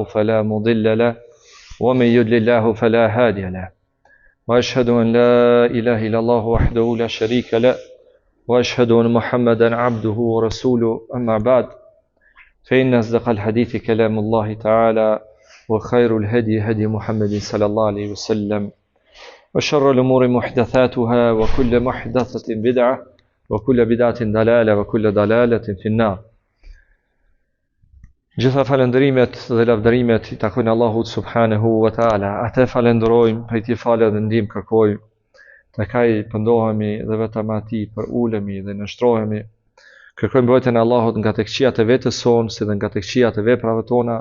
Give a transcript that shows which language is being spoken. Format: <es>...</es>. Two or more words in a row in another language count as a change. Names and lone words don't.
<ar>فلا مضل له ومن يضلل الله فلا هادي له وأشهد أن لا إله إلا الله وحده لا شريك له وأشهد أن محمدا عبده ورسوله أما بعد فإن أصدق الحديث كلام الله تعالى وخير الهدي هدي محمد صلى الله عليه وسلم وشر الأمور محدثاتها وكل محدثة بدعة وكل بدعة ضلالة وكل ضلالة في النار.</ar> <sq>Gjitha falendrimet dhe lavdërimet I takojnë Allahut</sq> <ar>سبحانه وتعالى.</ar> <sq>Atë falenderojmë, prej tij falë dhe ndihmë kërkojmë. Tek ai pëndohemi dhe vetëm atij për ulemi dhe nështrohemi. Kërkojmë mbrojtjen e Allahut nga tek këqijat e vetes sonë, si dhe nga tek këqijat e veprave tona.</sq>